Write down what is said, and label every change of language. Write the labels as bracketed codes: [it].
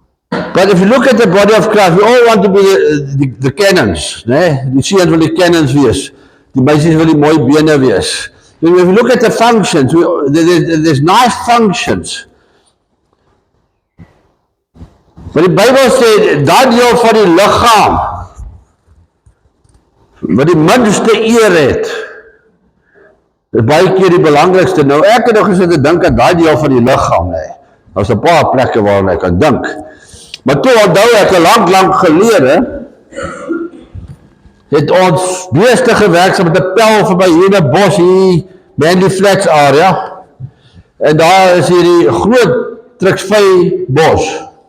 [en] But if you look at the body of Christ, we all want to be the cannons, né? [af] Die seuns wil die cannons wees. Die meisies wil die mooi bene wees. [en] If you look at the functions, there's nice functions. [af] Maar die Bybel sê, dat deel van die liggaam, wat die minste eer het, is baie keer die belangrikste. Nou, ek het nog gesit te dink aan daai deel van die liggaam, nee. Daar's 'n paar plekke waar ek kan dink. Maar toe onthou ek lank gelede, het ons beeste gewerk so met 'n pel verby hier in 'n bos hier, Mandy Flats area. En daar is hierdie groot truksvy bos.